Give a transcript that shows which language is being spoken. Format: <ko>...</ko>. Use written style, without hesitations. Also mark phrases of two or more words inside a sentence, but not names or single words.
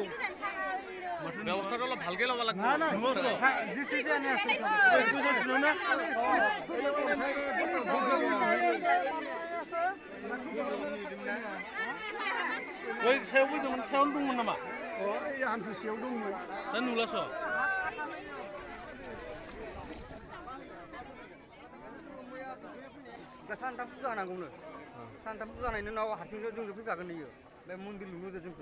<as>ব্যৱস্থাটো অলপ ভালকে ল'ব লাগিব না</as> <brx>बै सायाव फैदोंमोन सायावनो दंमोन नामा ओइ हान्थुसेयाव दंमोन दा नुलास' सानथाम फुजा होनांगौनो सानथाम फुजा होनायनि उनाव हारसिंसो जोंजों फैफागोन इयो बे मन्दिर लुनो होदो जोंखौ</brx>